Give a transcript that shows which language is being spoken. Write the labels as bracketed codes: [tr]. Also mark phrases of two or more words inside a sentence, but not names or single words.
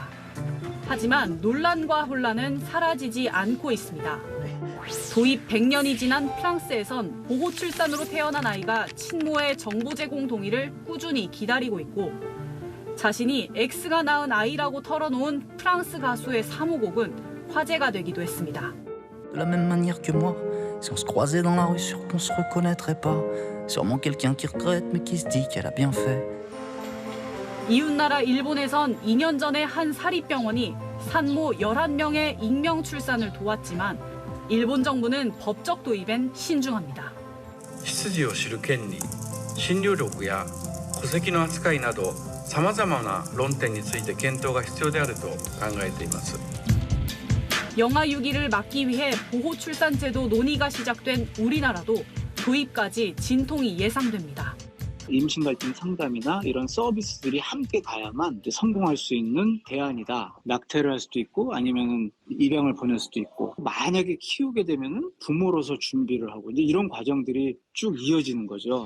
[ko] 하지만 논란과 혼란은 사라지지 않고 있습니다. 도입 100년이 지난 프랑스에선 보호 출산으로 태어난 아이가 친모의 정보 제공 동의를 꾸준히 기다리고 있고 자신이 X가 낳은 아이라고 털어놓은 프랑스 가수의 사무곡은 화제가 되기도 했습니다. [fr] De la même manière que moi, si on se croisait dans la rue, sûr qu'on se reconnaîtrait pas. Sûrement quelqu'un qui regrette mais qui se dit qu'elle a bien fait. [ko] 이웃나라 일본에선 2년 전에 한 사립병원이 산모 11명의 익명 출산을 도왔지만 일본 정부는 법적 도입엔 신중합니다. [ja] 出自を知る権利、診療力や戸籍の扱いなどさまざまな論点について検討が必要であると考えています。 [ko] 영아 유기를 막기 위해 보호 출산 제도 논의가 시작된 우리나라도 도입까지 진통이 예상됩니다. 임신 갈등 상담이나 이런 서비스들이 함께 가야만 성공할 수 있는 대안이다. 낙태를 할 수도 있고 아니면 입양을 보낼 수도 있고 만약에 키우게 되면 부모로서 준비를 하고 이제 이런 과정들이 쭉 이어지는 거죠.